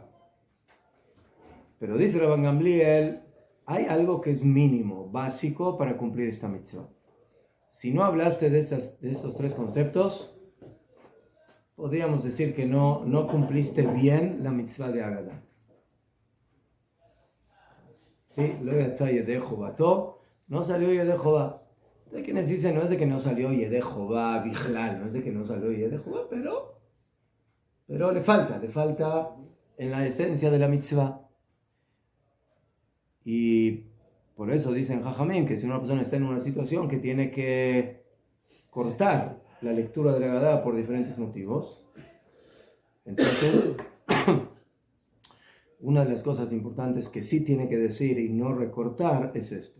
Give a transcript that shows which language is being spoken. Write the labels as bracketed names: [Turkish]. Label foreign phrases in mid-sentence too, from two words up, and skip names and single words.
[Spanish] Pero dice Rabban Gamliel, hay algo que es mínimo, básico para cumplir esta mitzvah. Si no hablaste de estos 3 conceptos, podríamos decir que no cumpliste bien la mitzvah de Haggadah. ¿Sí? [Hebrew] לא יצא ידי חובתו, [Spanish] no salió [Hebrew] ידי חובה. [Spanish] Hay quienes dicen, no es de que no salió [Hebrew] ידי חובה בכלל, [Spanish] no es de que no salió [Hebrew] ידי חובה, [Spanish] pero le falta en la esencia de la mitzvah. Y por eso dicen Jajamim que si una persona está en una situación que tiene que cortar la lectura de la Haggadah por diferentes motivos, entonces una de las cosas importantes que sí tiene que decir y no recortar es esto.